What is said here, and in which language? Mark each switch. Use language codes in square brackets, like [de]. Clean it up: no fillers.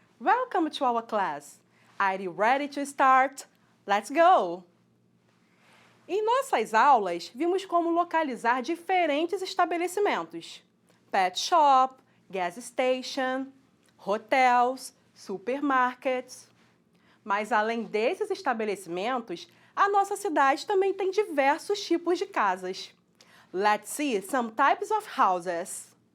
[en] Welcome to our class. Are you ready to start? Let's go! [pt] Em nossas aulas, vimos como localizar diferentes estabelecimentos. [en] Pet shop, gas station, hotels, supermarkets. [pt] Mas além desses estabelecimentos, a nossa cidade também tem diversos tipos de casas. [en] Let's see some types of houses.